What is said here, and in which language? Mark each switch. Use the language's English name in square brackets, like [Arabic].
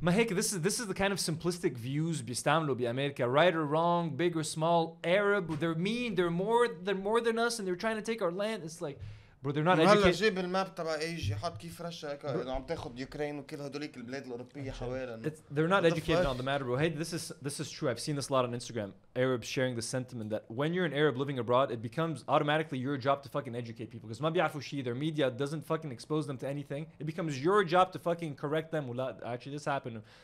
[English] This is the kind of simplistic views [Arabic] بيستعملوا بأمريكا. [English] Right or wrong, big or small, Arab, they're mean, they're more than us, and they're trying to take our land. It's like, bro, they're not educated. [Arabic] هلا جيب الماب تبع ايجي حط كيف رشا هيك انه عم تاخذ يوكرين وكل هدوليك البلاد الاوروبيه حوالينا. [English] They're not educated on the matter, bro. Hey, this is true. I've seen this a lot on Instagram. Arabs sharing the sentiment that when you're an Arab living abroad, it becomes automatically your job to fucking educate people because [Arabic] ما بيعرفوا شيء. [English] Their media doesn't fucking expose them to anything. It becomes your job to fucking correct them. Actually, this happened.